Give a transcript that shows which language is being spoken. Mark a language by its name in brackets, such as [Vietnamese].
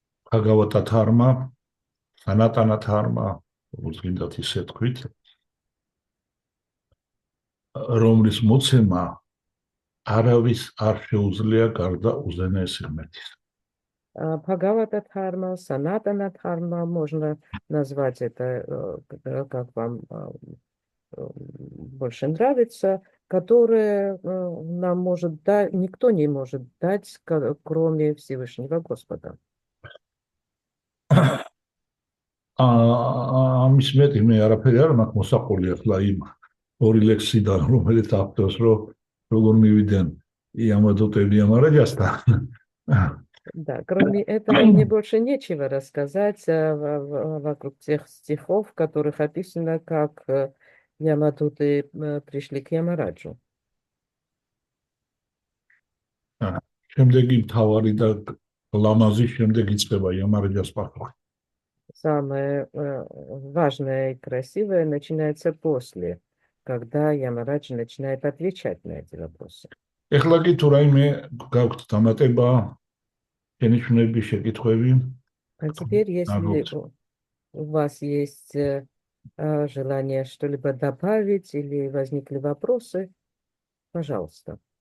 [Georgian] Bhagavata Dharma, Sanatana Dharma, როგორც გინდათ ისე თქვით. რომლის მოცემა არავის არ შეუძლია გარდა უზენაესი ღმერთის. [Russian] Бхагавата Дхарма, Санатана Дхарма, можно назвать это, как вам больше нравится, которое нам может дать, никто не может дать, кроме Всевышнего Господа. [Georgian] ამის მეტი მე არაფერი არ მაქვს მოსაყოლი ახლა იმ ორი ლექსიდან, რომელიც ავტორს როგორ მივიდნენ იამადოტები ამარაჯასთან. [Russian] Да, кроме этого мне больше нечего рассказать вокруг тех стихов, в которых описано, как Ямадуты пришли к Ямараджу. [Georgian] შემდეგი მთავარი და ლამაზი შემდეგ იწყება იამარაჯას პასუხი. [Russian] Самое важное и красивое начинается после, когда Ямарадж начинает отвечать на эти вопросы. [Georgian] ეხლა კი თუ რაიმე გაქვთ დამატება შენიშვნების შეკითხვები [Russian] А теперь, если у вас есть желание что-либо добавить или возникли вопросы, пожалуйста.